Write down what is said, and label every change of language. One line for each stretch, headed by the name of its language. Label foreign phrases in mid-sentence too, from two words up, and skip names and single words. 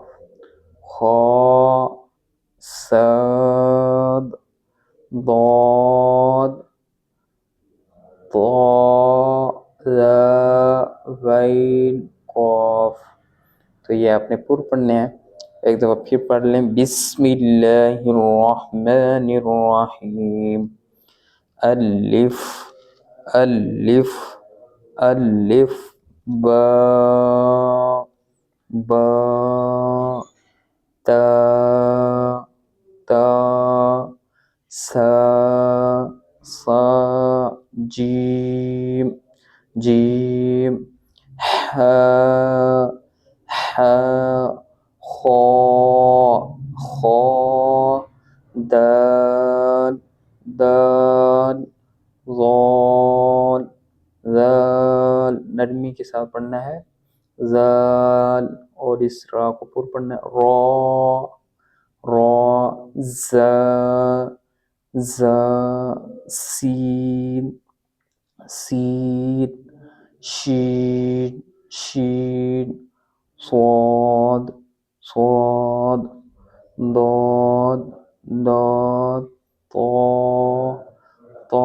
Arabic: خا صاد ضاد طا ذا غین قاف۔
Urdu: تو یہ آپ نے پر پڑھنے ہیں۔ ایک دفعہ پھر پڑھ لیں:
Arabic: بسم اللہ الرحمن الرحیم۔ الف الف الف با با تا تا سا سا جیم جیم ح ح خا خا دال دال ضال ذال،
Urdu: نرمی کے ساتھ پڑھنا ہے، ذال، اور اس را کو پر پڑھنا ہے،
Arabic: را را ز ز سین سین شین شین صاد صاد ضاد ضاد طا طا